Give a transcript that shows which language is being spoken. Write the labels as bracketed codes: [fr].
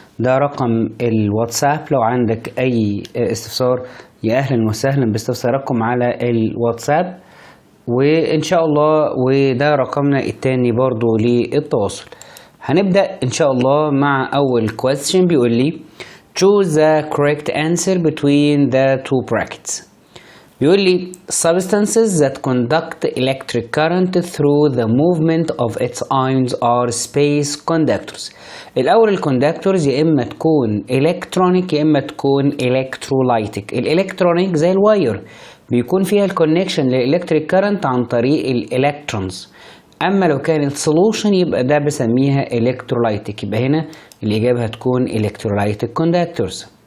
[ar] ده رقم الواتساب لو عندك أي استفسار، يا أهلا وسهلا باستفساراتكم على الواتساب، وإن شاء الله وده رقمنا التاني برضو للتواصل. هنبدأ إن شاء الله مع أول question. بيقول لي [en] choose the correct answer between the two brackets. [ar] بيقول لي [en] substances that conduct electric current through the movement of its ions are space conductors. [ar] الأول الكوندكتورز يا إما تكون electronic يا إما تكون electrolytic. الإلكترونيك زي الواير بيكون فيها الكونكشن للإلكتريك كارنت عن طريق الإلكترونز، أما لو كانت سولوشن يبقى ده بسميها إلكترولايتك. يبقى هنا الإجابة هتكون إلكترولايتك كوندكتورز.